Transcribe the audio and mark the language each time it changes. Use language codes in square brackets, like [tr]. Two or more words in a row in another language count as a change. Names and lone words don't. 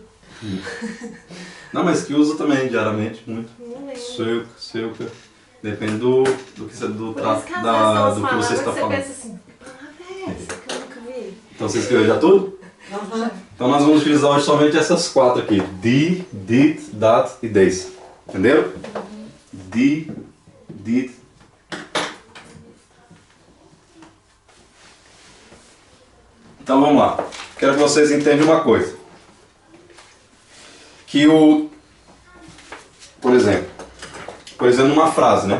[pt] Não, mas que usa também diariamente, muito. Não lembro. Silca. Depende do que você, do Por isso que às vezes são as que palavras você está que falando. pensa assim, que palavra é essa que eu nunca vi? Então você escreveu já tudo? Então nós vamos utilizar hoje somente essas 4 aqui. [nl] Die, dit, dat [pt] e des. Entenderam? [nl] Die, dit. [pt] Então vamos lá. Quero que vocês entendam uma coisa. Que por exemplo, numa frase, né?